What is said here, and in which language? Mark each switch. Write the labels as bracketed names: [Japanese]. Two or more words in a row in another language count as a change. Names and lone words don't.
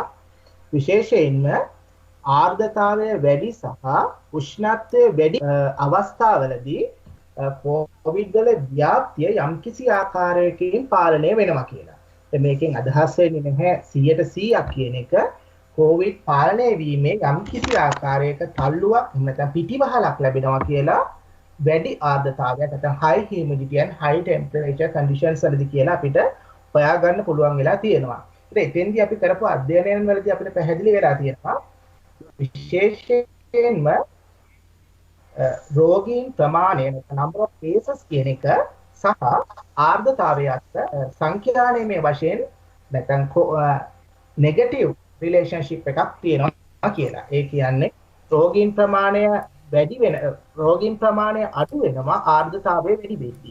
[Sinhala] විශේෂයෙන්ම ආර්ද්‍රතාවය වැඩි සහ උෂ්ණත්වය වැඩි අවස්ථාවලදී කොවිඩ් වල ව්‍යාප්තිය යම්කිසි ආකාරයකින් පාලනය වෙනවා කියලා. මේකෙන් අදහස් වෙන්නේ නැහැ 100% කියන එක. කොවිඩ් පාලනය වීමේ යම්කිසි ආකාරයක තල්ලුවක් නැත්නම් පිටිවහලක් ලැබෙනවා කියලා වැඩි ආර්ද්‍රතාවයක් නැත්නම් [English] high humidity and high temperature conditions [Sinhala] වලදී කියලා අපිට හොයාගන්න පුළුවන් වෙලා තියෙනවා. එතෙන්දී අපි කරපු අධ්‍යයනයන් වලදී අපිට පැහැදිලි වෙලා තියෙනවා විශේෂයෙන්ම රෝගීන් ප්‍රමාණය [English] number of cases [Sinhala] කියන එක සහ ආර්ද්‍රතාවය අතර සංඛ්‍යානීය වශයෙන් නැත්නම් [English] negative relationship [Sinhala] එකක් තියෙනවා කියලා. ඒ කියන්නේ රෝගීන් ප්‍රමාණය අඩු වෙනවා ආර්ද්‍රතාවය වැඩි වෙද්දී.